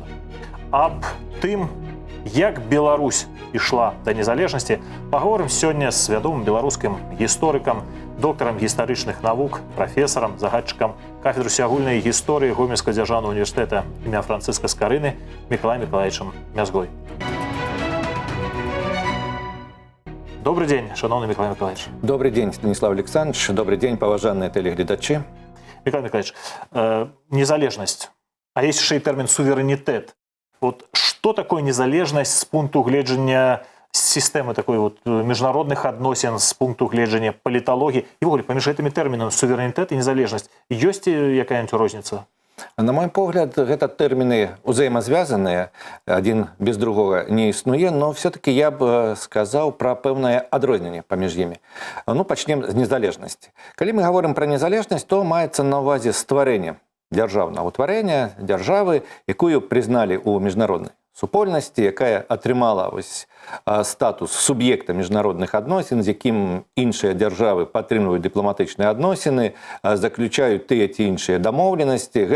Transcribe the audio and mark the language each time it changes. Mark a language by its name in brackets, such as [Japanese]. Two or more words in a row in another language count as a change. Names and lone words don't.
[Belarusian] Аб тым, як Беларусь ішла да незалежнасці, паговорым сёння з вядомым беларускім гісторыкам, доктарам гістарычных навук, прафесарам, загадчыкам кафедры сягульнай гісторыі Гомельскага дзяржаўнага універсітэта імя Францыска Скарыны Мікалаем Мікалаевичам Мязгой. [Russian] Добрый день, шановны Миколай Миколаевич. Добрый день, Станислав Александрович. Добрый день, [Belarusian] паважаныя телегледачы. [Russian] Миколай Миколаевич, незалежнасць, а есть еще и термин суверэнітэт. Вот что такое незалежность с [Belarusian] пункту гледжання [Russian] системы такой вот международных адносін, с [Belarusian] пункту гледжання [Russian] политологии? И в поміж этими терминами суверэнітэт и незалежность есть якая-нибудь розница? [Belarusian] На мой погляд, гэта тэрміны узаемазвязаныя, [Russian] один без другого [Belarusian] не існуе, [Russian] но все-таки [Belarusian] я б сказаў пра пэўнае адрозненне паміж імі. Ну, пачнем з незалежнасці. Калі мы гаворым пра незалежнасць, то маецца на ўвазе стварэнне дзяржаўнага ўтварэння, дзяржавы, якую прызналі ў міжнароднай супольнасці, якая атрымала статус суб'екта міжнародных адносін, з якім іншыя дзяржавы падтрымліваюць дыпламатычныя адносіны, заключаюць тыя ці іншыя дамоўленасці.